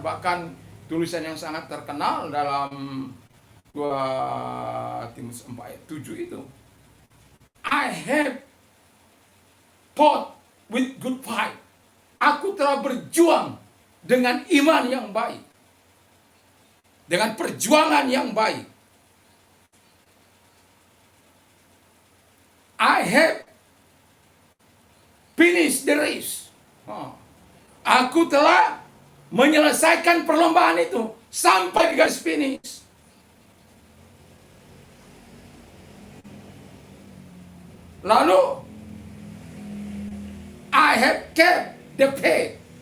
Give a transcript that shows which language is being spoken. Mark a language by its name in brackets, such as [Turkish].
[Indonesian] Bahkan tulisan yang sangat terkenal dalam 2 Timotius 4 ayat 7 itu, [English] I have fought with good fight. [Indonesian] Aku telah berjuang dengan iman yang baik, dengan perjuangan yang baik. [English] I have finished the race. [Indonesian] Aku telah menyelesaikan perlombaan itu sampai di garis finish. [English] Lalu I have kept the faith.